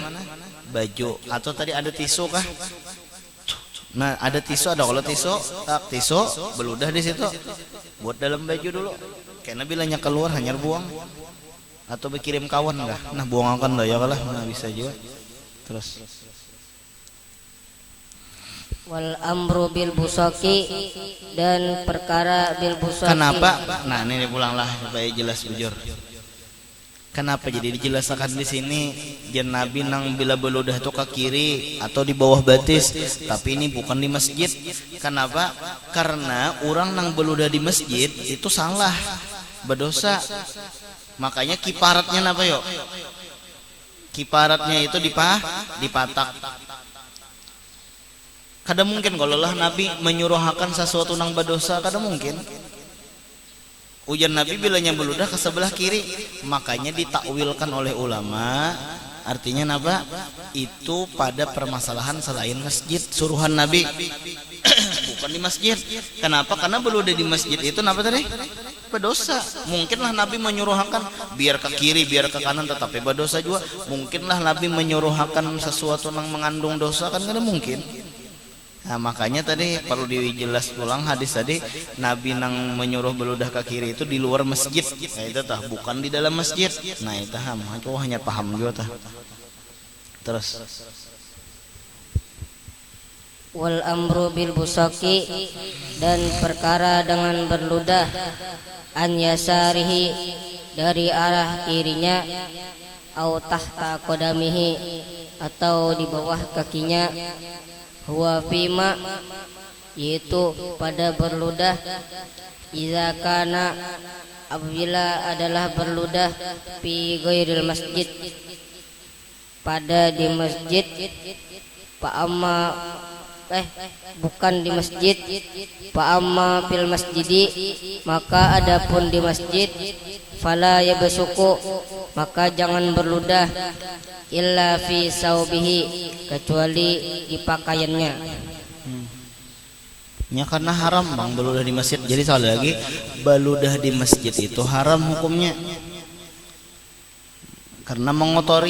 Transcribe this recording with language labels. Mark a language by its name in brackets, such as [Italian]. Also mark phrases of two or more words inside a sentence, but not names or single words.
[Banjar] Baju. Atau tadi ada tisu kah? Nah ada tisu, ada kalau tisu beludah di situ, buat dalam baju dulu. Karena bilanya keluar hanya buang. Atau berkirim kawan enggak? Nah buangkan lah ya kalah. Nah bisa juga. Terus [Arabic] والأمر بالبصاق, [Banjar] dan perkara [Arabic] بالبصاق. [Banjar] Kenapa? Nah ini pulanglah supaya jelas bujur. Kenapa jadi dijelaskan di sini jan Nabi nang bila beludah itu ke kiri atau di bawah batis, tapi ini bukan di masjid. Kenapa? Karena orang nang beludah di masjid itu salah, berdosa. Makanya kiparatnya apa yuk? Kiparatnya itu dipatak. Kada mungkin kalau lah Nabi menyuruhkan sesuatu nang berdosa, kada mungkin. Ujian Nabi bilanya beludah ke sebelah kiri, makanya ditakwilkan oleh ulama. Artinya apa? Itu pada permasalahan selain masjid, suruhan Nabi bukan di masjid. Kenapa? Karena beludah di masjid itu apa tadi? berdosa. Mungkinlah Nabi menyuruhkan biar ke kiri, biar ke kanan, tetapi berdosa juga. Mungkinlah Nabi menyuruhkan sesuatu yang mengandung dosa, kan kada mungkin. Nah, makanya tadi perlu dijelas ulang hadis tadi, Nabi nang menyuruh beludah ke kiri itu di luar masjid. Nah, itu tah bukan di dalam masjid. Nah, itu hanya paham juga tah. Terus [Arabic] والأمر بالبصاق, [Banjar] dan perkara dengan berludah, an yasarihi, dari arah kirinya, [Arabic] أو تحت قدمه, [Banjar] atau di bawah kakinya, [Arabic] هو فيما, [Banjar] yaitu pada berludah, [Arabic] إذا كان, [Banjar] apabila adalah berludah, [Arabic] في غير المسجد, [Banjar] pada di masjid, bukan di masjid, [Arabic] أما في المسجد, [Banjar] maka adapun di masjid, [Arabic] فلا يبصق, [Banjar] maka jangan berludah, [Arabic] إلا في ثوبه, [Banjar] kecuali di pakaiannya. Ya karena haram bang beludah di masjid. Jadi sekali lagi, beludah di masjid itu haram hukumnya karena mengotori.